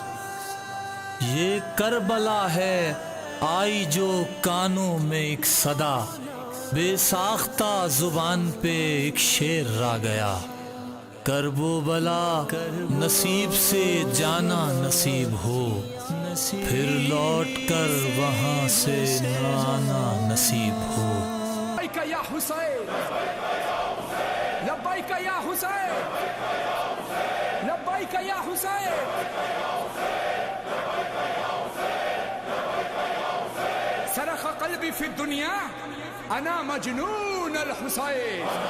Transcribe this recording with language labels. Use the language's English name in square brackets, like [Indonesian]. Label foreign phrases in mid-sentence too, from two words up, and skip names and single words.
[Urdu] یہ کربلا ہے آئی جو کانوں میں ایک صدا، بے ساختہ زبان پہ ایک شعر را گیا، کرب و بلا نصیب سے جانا نصیب ہو، پھر لوٹ کر وہاں سے نہ آنا نصیب ہو۔ [Arabic] لبیک یا حسین، لبیک یا حسین، لبیک یا حسین، صرخ قلبی فی الدنیا انا مجنون الحسین،